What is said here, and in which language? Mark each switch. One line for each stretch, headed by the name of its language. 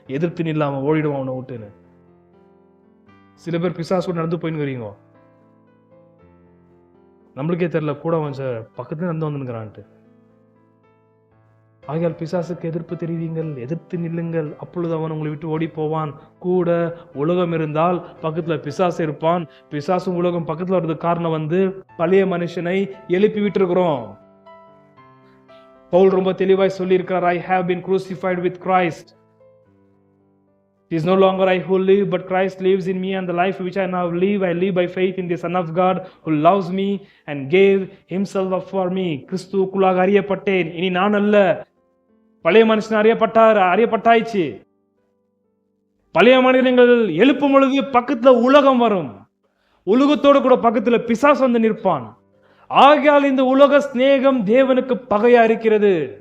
Tamil: எதிர்த்து நில்லாம ஓடிடுவான் அவனை ஓட்டுன்னு. சில பேர் பிசாசு நடந்து போயின்னு வரீங்க, நம்மளுக்கே தெரியல, கூட கொஞ்சம் பக்கத்துல நடந்து வந்துங்கிறான்ட்டு. ஆகையால் பிசாசுக்கு எதிர்ப்பு தெரிவிங்கள், எதிர்த்து நில்லுங்கள், அப்பொழுது அவன் உங்களை விட்டு ஓடி போவான். கூட உலகம் இருந்தால் பக்கத்துல பிசாசு இருப்பான். பிசாசும் உலகம் பக்கத்துல வர்றதுக்கு காரணம் வந்து பழைய மனுஷனை எழுப்பி விட்டு இருக்கிறோம். பவுல் ரொம்ப தெளிவாய் சொல்லி இருக்கிறார்,
English: I have been crucified with Christ. It is no longer I who live, but Christ lives in me, and the life which I now live, I live by faith in the Son of God who loves me and gave himself up for me.
Tamil: கிறிஸ்துவுக்குள்ளாக அறியப்பட்டேன், இனி நான் அல்ல. பழைய மனுஷன் அறியப்பட்டாயிச்சு. பழைய மனிதர்கள் எழுப்பும் பொழுது பக்கத்துல உலகம் வரும். உலகத்தோடு கூட பக்கத்துல பிசாசு வந்து நிற்பான். ஆகையால் இந்த உலக சிநேகம் தேவனுக்கு பகையா இருக்கிறது.